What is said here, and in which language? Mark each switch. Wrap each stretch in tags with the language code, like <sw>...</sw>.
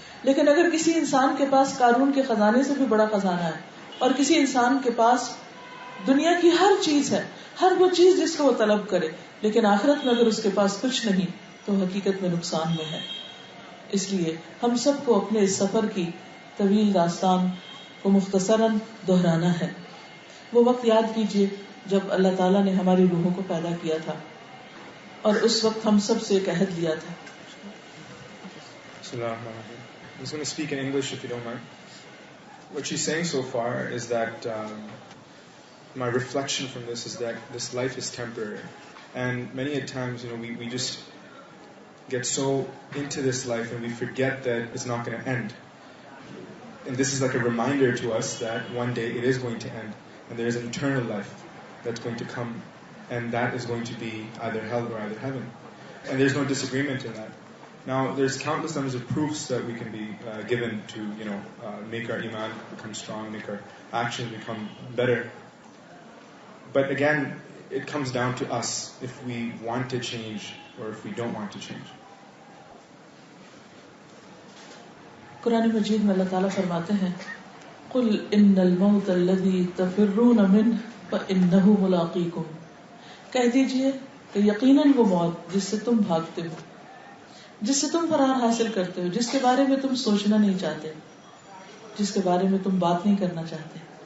<ur>لیکن اگر کسی انسان کے پاس قارون کے خزانے سے بھی بڑا خزانہ ہے، اور کسی انسان کے پاس دنیا کی ہر چیز ہے، ہر وہ چیز جس کو وہ طلب کرے، لیکن آخرت میں اگر اس کے پاس کچھ نہیں تو حقیقت میں نقصان میں ہے. اس لیے ہم سب کو اپنے اس سفر کی طویل داستان کو مختصراً دہرانا ہے. وہ وقت یاد کیجیے جب اللہ تعالیٰ نے ہماری روحوں کو پیدا کیا تھا، اور اس وقت ہم سب سے ایک عہد لیا تھا.</ur> <en>I'm just going to speak in English if you don't mind. What she's saying so far is that my reflection from this is that this life is temporary, and many a times, we just get so into this life and we forget that it's not going to end. And this is like a reminder to us that one day it is going to end, and there is an eternal life that's going to come, and that is going to be either hell or either heaven. And there's no disagreement in that. Now, there's countless numbers of proofs that we can be given to, make our iman become strong, make our actions become better. But again, it comes down to us if we want to change or if we don't want to change.</en> <ur>قرآن مجید میں اللہ تعالیٰ فرماتے ہیں</ur> <ar>قُلْ إِنَّ الْمَوْتَ الَّذِي تَفِرُّونَ مِنْهُ فَإِنَّهُ مُلَاقِيكُمْ.</ar> <ur>کہہ دیجئے کہ یقیناً وہ موت جس سے تم بھاگتے ہو، جس سے تم فرار حاصل کرتے ہو، جس کے بارے میں تم سوچنا نہیں چاہتے، جس کے بارے میں تم بات نہیں کرنا چاہتے.</ur>